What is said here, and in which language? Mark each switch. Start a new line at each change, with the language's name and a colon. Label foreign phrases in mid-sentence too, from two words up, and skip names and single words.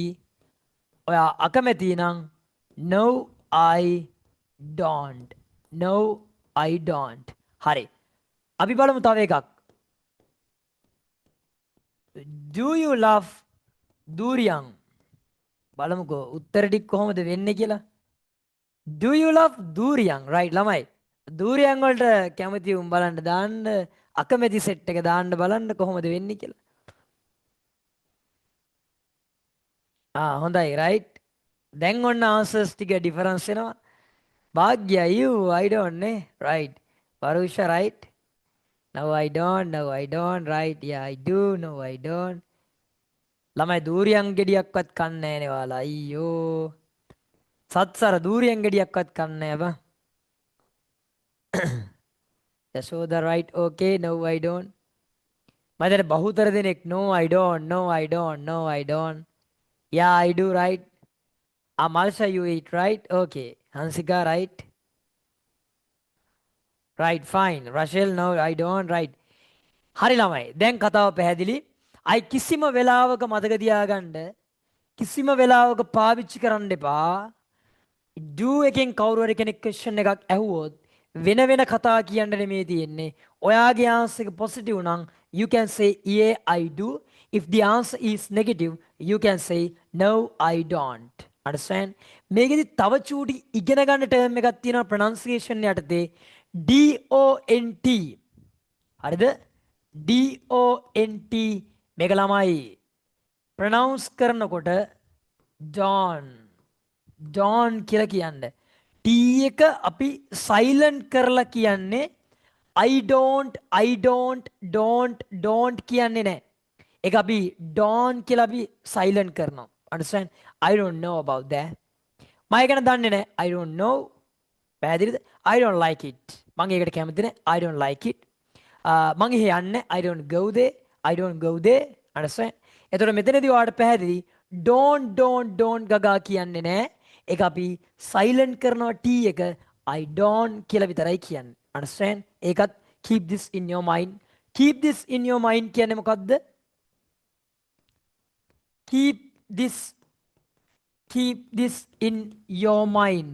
Sinhala: ඔයා අකමැති නම්
English: no I don't. No I don't.
Sinhala: හරි. අපි බලමු තව එකක්.
English: Do you love durian?
Sinhala: බලමුකෝ උත්තර ටික කොහොමද වෙන්නේ කියලා.
English: Do you love durian?
Sinhala: Right ළමයි. durian වලට කැමති උන් බලන්න දාන්න අකමැති සෙට් එක දාන්න බලන්න කොහොමද වෙන්නේ කියලා. හොඳයි right. දැන් ඔන්න answers ටික difference වෙනවා. භාග්‍ය
English: you I don't
Sinhala: නේ. Right.
English: Parusha right. No I don't. No I don't. Right. Yeah I do. No I don't.
Sinhala: ළමයි durian ගෙඩියක්වත් කන්නේ නැහැ නේ ඔයාලා. අයියෝ. සත්සර durian ගෙඩියක්වත් කන්නේ නැහැ බං.
English: Yashoda right. Okay. No I don't.
Sinhala: මම බහුතර දෙනෙක්
English: no I don't. No I don't. No I don't. Yeah I do right. Amalsha you eat right. Okay. Hansika right. Right fine. Rachel no I don't right.
Sinhala: හරි ළමයි. දැන් කතාව පැහැදිලි. අයි කිසිම වෙලාවක මතක තියාගන්න කිසිම වෙලාවක පාවිච්චි කරන්න එපා. do එකෙන් කවුරු හරි කෙනෙක් question එකක් ඇහුවොත් වෙන වෙන කතා කියන්න නෙමෙයි තියෙන්නේ. ඔයාගේ answer එක positive නම්
English: you can say yeah I do. If the answer is negative you can say no I don't. Understand?
Sinhala: මේකෙදි තව චූටි ඉගෙන ගන්න ටර්ම් එකක් තියෙනවා pronunciation යටතේ DONT. හරිද? DONT මේක ළමයි pronounce කරනකොට Don කියලා කියන්නේ. T එක අපි silent කරලා කියන්නේ
English: I don't
Sinhala: කියන්නේ නැහැ. ඒක අපි don't කියලා අපි silent කරනවා.
English: Understand? I don't know about that.
Sinhala: මම ඒක දන්නේ නැහැ.
English: I don't know. පැහැදිලිද? I don't like it.
Sinhala: මම ඒකට කැමති නැහැ.
English: I don't like it.
Sinhala: මම එහෙ යන්නේ
English: I don't go there. I don't go there. Understand?
Sinhala: එතකොට මෙතනදී ඔයාලට පැහැදිලි don't ගගා කියන්නේ නැහැ. ඒක අපි silent කරනවා T එක
English: I don't
Sinhala: කියලා විතරයි කියන්නේ.
English: Understand? ඒකත් keep this in your mind. Keep this in your mind
Sinhala: කියන්නේ මොකද්ද?
English: Keep this in your mind.